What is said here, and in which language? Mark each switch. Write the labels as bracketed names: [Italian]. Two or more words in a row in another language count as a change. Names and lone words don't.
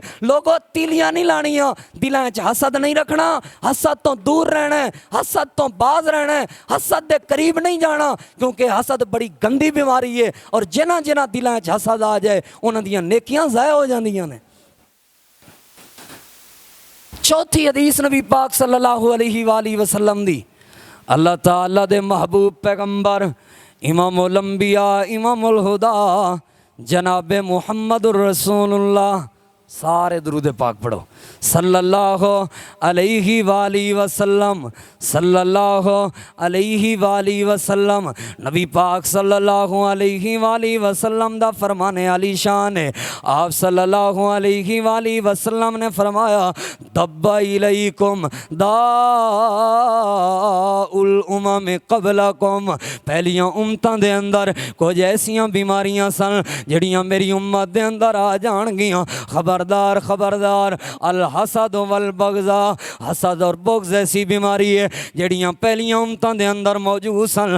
[Punjabi] ਲੋਗੋ ਤੀਲੀਆਂ ਨਹੀਂ ਲਾਣੀਆਂ, ਦਿਲਾਂ 'ਚ ਹਸਦ ਨਹੀਂ ਰੱਖਣਾ, ਹਸਦ ਤੋਂ ਦੂਰ ਰਹਿਣਾ, ਹਸਦ ਤੋਂ ਬਾਜ਼ ਰਹਿਣਾ, ਹਸਦ ਦੇ ਕਰੀਬ ਨਹੀਂ ਜਾਣਾ, ਕਿਉਂਕਿ ਹਸਦ ਬੜੀ ਗੰਦੀ ਬਿਮਾਰੀ ਹੈ। ਔਰ ਜਿਨ੍ਹਾਂ ਜਿਨ੍ਹਾਂ ਦਿਲਾਂ 'ਚ ਹਸਦ ਆ ਜਾਏ ਉਹਨਾਂ ਦੀਆਂ ਨੇਕੀਆਂ ਜ਼ਾਇਆ ਹੋ ਜਾਂਦੀਆਂ ਨੇ। ਚੌਥੀ ਹਦੀਸ ਨਬੀ ਪਾਕ [Arabic] صلى الله عليه وسلم [Punjabi] ਦੀ, ਅੱਲ੍ਹਾ ਤਾਲਾ ਦੇ ਮਹਿਬੂਬ ਪੈਗੰਬਰ [Arabic] إمام الأنبياء إمام الهدى [Punjabi] जनाब [Arabic] محمد رسول الله, [Punjabi] ਸਾਰੇ ਦਰੂਦ ਪਾਕ ਪੜ੍ਹੋ, [Arabic] صلى الله عليه وسلم، صلى الله عليه وسلم. [Punjabi] ਨਬੀ ਪਾਕ [Arabic] صلى الله عليه وسلم [Punjabi] ਦਾ ਫ਼ਰਮਾਨੇ ਆਲੀ ਸ਼ਾਨ ਹੈ। आप [Arabic] صلى الله عليه وسلم [Punjabi] ਨੇ ਫ਼ਰਮਾਇਆ, [Arabic] دب إليكم داء الأمم قبلكم, [Punjabi] ਪਹਿਲੀਆਂ ਉੱਮਤਾਂ ਦੇ ਅੰਦਰ ਕੁਝ ਐਸੀਆਂ ਬੀਮਾਰੀਆਂ ਸਨ ਜੜੀਆਂ ਮੇਰੀ ਉੱਮਤ ਦੇ ਅੰਦਰ ਆ ਜਾਣਗੀਆਂ। ਖ਼ਬਰਦਾਰ ਖ਼ਬਰਦਾਰ, [Arabic] الحسد والبغضاء, [Punjabi] ਹਸਦ ਔਰ ਬੁਗ਼ਜ਼ ਐਸੀ ਬੀਮਾਰੀ ਹੈ ਜੜੀਆਂ ਪਹਿਲੀਆਂ ਉੱਮਤਾਂ ਦੇ ਅੰਦਰ ਮੌਜੂਦ ਸਨ।